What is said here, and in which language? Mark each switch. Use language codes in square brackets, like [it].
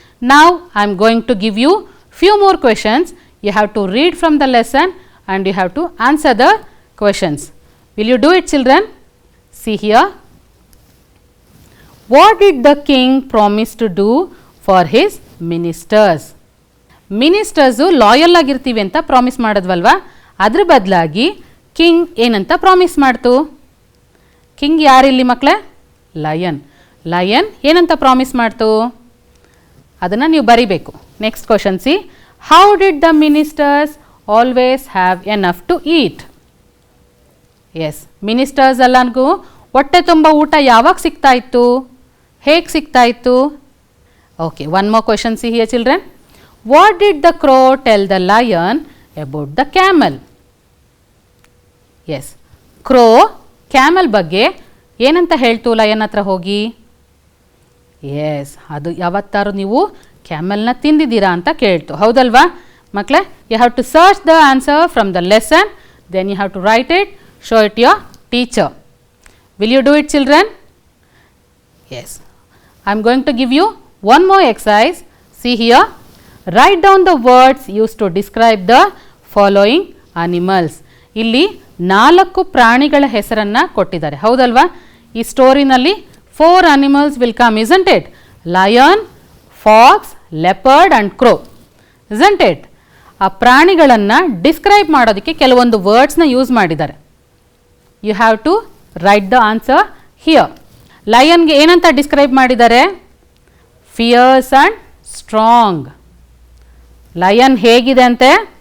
[en] Now I am going to give you few more questions. You have to read from the lesson and you have to answer the questions. Will you do it, children? See here. What did the king promise to do for his ministers? [kn] Ministers loyal ಆಗಿರ್ತೀವಿ ಅಂತ promise ಮಾಡಿದ್ವಲ್ವಾ, ಅದ್ರ ಬದಲಾಗಿ king ಏನಂತ promise ಮಾಡ್ತು? King ಯಾರಿಲ್ಲಿ ಮಕ್ಕಳೇ? Lion. Lion ಏನಂತ promise ಮಾಡ್ತು? ಅದನ್ನು ನೀವು ಬರಿಬೇಕು. [en] Next question C. How did the ministers always have enough to eat? [kn] S, ministers ಎಲ್ಲರಿಗೂ ಹೊಟ್ಟೆ ತುಂಬ ಊಟ ಯಾವಾಗ ಸಿಗ್ತಾ ಇತ್ತು? ಹೇಗೆ ಸಿಗ್ತಾ ಇತ್ತು? [en] Okay, one more question see here children. What did the crow tell the lion about the camel? [kn] S, crow camel ಬಗ್ಗೆ ಏನಂತ ಹೇಳ್ತು ಲಯನ್ ಹತ್ರ ಹೋಗಿ? ಎಸ್, ಅದು ಯಾವತ್ತಾರು ನೀವು ಕ್ಯಾಮಲ್ನ ತಿಂದಿದ್ದೀರಾ ಅಂತ ಕೇಳ್ತು, ಹೌದಲ್ವಾ ಮಕ್ಕಳೇ? [en] You have to search the answer from the lesson, then you have to write it, show it your teacher. Will you do it children? Yes, I am going to give you one more exercise. See here. Write down the words used to describe the following animals. [kn] ಇಲ್ಲಿ 4 ಪ್ರಾಣಿಗಳ ಹೆಸರನ್ನು ಕೊಟ್ಟಿದ್ದಾರೆ, ಹೌದಲ್ವಾ? ಈ ಸ್ಟೋರಿನಲ್ಲಿ [en] 4 animals will come, isn't it? Lion, fox, leopard and crow, isn't it? [kn] ಆ ಪ್ರಾಣಿಗಳನ್ನು describe ಮಾಡೋದಕ್ಕೆ ಕೆಲವೊಂದು ವರ್ಡ್ಸ್ನ ಯೂಸ್ ಮಾಡಿದ್ದಾರೆ. [en] You have to write the answer here. [kn] ಲಯನ್ಗೆ ಏನಂತ ಡಿಸ್ಕ್ರೈಬ್ ಮಾಡಿದ್ದಾರೆ? [en] Fierce and strong. [kn] ಲಯನ್ ಹೇಗಿದೆ ಅಂತೆ?